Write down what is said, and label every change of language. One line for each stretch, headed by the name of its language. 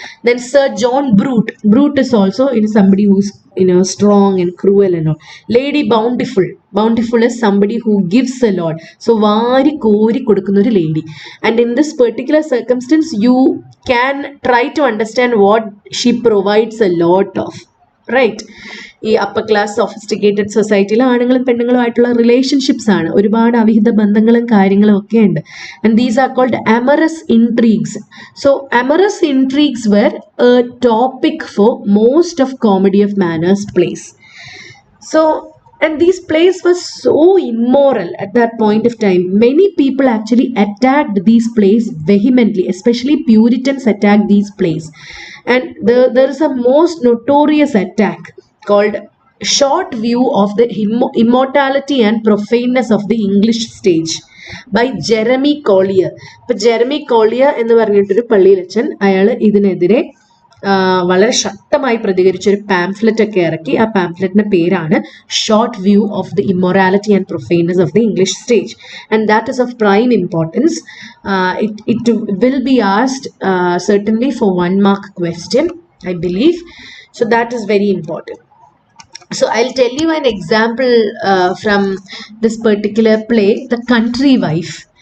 English: Then Sir John Brute. Brute is also somebody who's strong and cruel and all. Lady Bountiful. Bountiful is somebody who gives a lot. So
Malayalam: vari kori kodukkunna oru
English: lady. And in this particular circumstance, you can try to understand what she provides a lot of. Right?
Malayalam: ഈ upper class sophisticated സൊസൈറ്റിയിൽ ആണുങ്ങളും പെണ്ണുങ്ങളുമായിട്ടുള്ള relationships ആണ്. ഒരുപാട് അവിഹിത ബന്ധങ്ങളും കാര്യങ്ങളും ഒക്കെ ഉണ്ട്.
English: And these are called amorous intrigues. So amorous intrigues were a topic for most of comedy of manners plays. So And these plays were so immoral at that point of time. Many people actually attacked these plays vehemently, especially Puritans attacked these plays. And there is a most notorious attack called Short View of the Immortality and Profaneness of the English Stage by Jeremy Collier.
Malayalam: ഇപ്പൊ Jeremy Collier എന്ന് പറഞ്ഞിട്ടൊരു പള്ളിയിലച്ചൻ അയാൾ ഇതിനെതിരെ വളരെ ശക്തമായി പ്രതികരിച്ച ഒരു pamphlet ഒക്കെ ഇറക്കി. ആ പാംഫ്ലെറ്റിന്റെ പേരാണ് short view of the immorality and പ്രൊഫൈനസ് of the English stage.
English: And that is of prime importance. It will be asked certainly for 1 mark question, I believe. So that is very important. So I'll tell you an example from this particular play, The Country Wife.